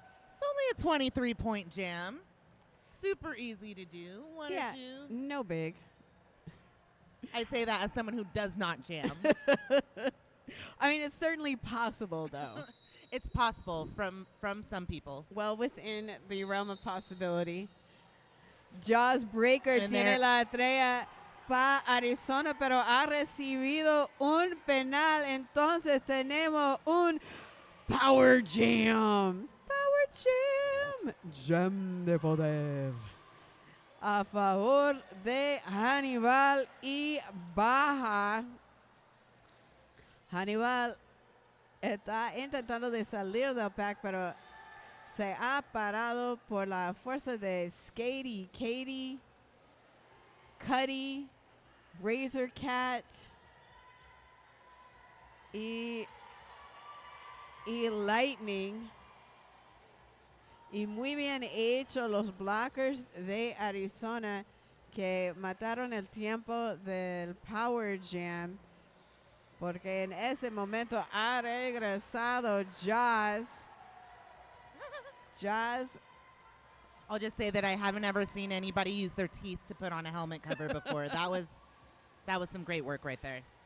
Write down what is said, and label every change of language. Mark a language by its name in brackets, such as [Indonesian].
[English] It's only a 23-point jam. Super easy to do. One or two. No big. I say that as someone who does not jam. I mean, it's certainly possible, though. It's possible from some people. Well, within the realm of possibility. Jaws Breaker And [Spanish] tiene la estrella para Arizona, pero ha recibido un penal. Entonces tenemos un Power Jam. Power Jam. Jam de poder. A favor de Hannibal y Baja. Hannibal está intentando de salir del pack, pero se ha parado por la fuerza de Skatey, Katie, Cuddy, Razor Cat y Lightning. Y muy bien hecho los blockers de Arizona que mataron el tiempo del Power Jam, porque en ese momento ha regresado Jaws. [English] I'll just say that I haven't ever seen anybody use their teeth to put on a helmet cover before. That was That was some great work right there.